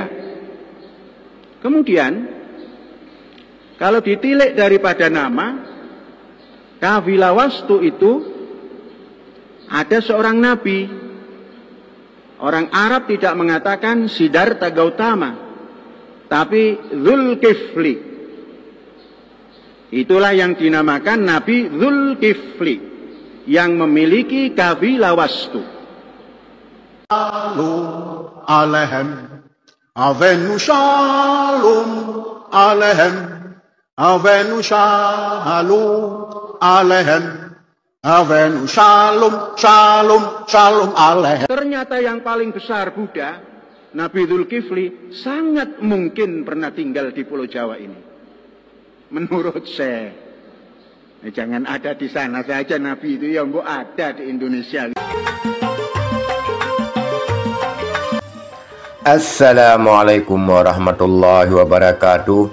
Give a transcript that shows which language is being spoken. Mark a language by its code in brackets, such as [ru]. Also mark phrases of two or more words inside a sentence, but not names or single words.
[id] Kemudian kalau ditilik daripada nama, Kafilawastu itu ada seorang nabi. Orang Arab tidak mengatakan Siddhartha Gautama, tapi Dzulkifli. Itulah yang dinamakan Nabi Dzulkifli yang memiliki Kafilawastu. [he] שלום עליכם, אבינו שלום עליכם, אבינו שלום עליכם, אבינו שלום שלום שלום עליכם. [id] Ternyata yang paling besar Buddha, Nabi Dzulkifli, sangat mungkin pernah tinggal di Pulau Jawa ini. Menurut saya, jangan ada di sana saja Nabi itu, yang ada di Indonesia. [ar] السلام عليكم ورحمة الله وبركاته.